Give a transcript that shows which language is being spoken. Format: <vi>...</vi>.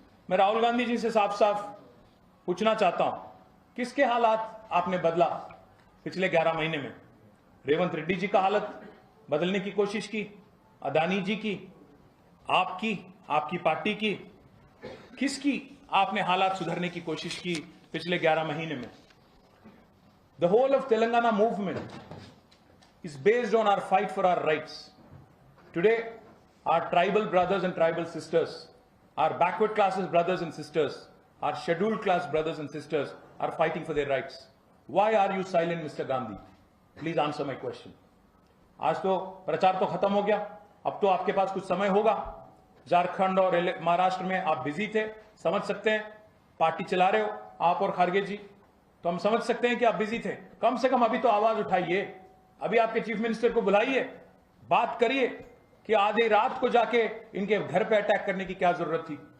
<hi>मैं राहुल गांधी जी से साफ साफ पूछना चाहता हूं, किसके हालात आपने बदला पिछले 11 महीने में? रेवंत रेड्डी जी का हालत बदलने की कोशिश की, अदानी जी की, आपकी, आपकी पार्टी की, किसकी आपने हालात सुधारने की कोशिश की पिछले 11 महीने में?</hi> <en>The whole of Telangana movement is based on our fight for our rights. Today, our tribal brothers and tribal sisters, our backward classes brothers and sisters, our scheduled class brothers and sisters are fighting for their rights. Why are you silent, Mr. Gandhi? Please answer my question.</en> <hi>आज तो प्रचार तो खत्म हो गया, अब तो आपके पास कुछ समय होगा। झारखंड और महाराष्ट्र में आप बिजी थे, समझ सकते हैं, पार्टी चला रहे हो आप और खारगे जी, तो हम समझ सकते हैं कि आप बिजी थे। कम से कम अभी तो आवाज उठाइए, अभी आपके चीफ मिनिस्टर को बुलाइए, बात करिए कि आधी रात को जाके इनके घर पे अटैक करने की क्या जरूरत थी?</hi>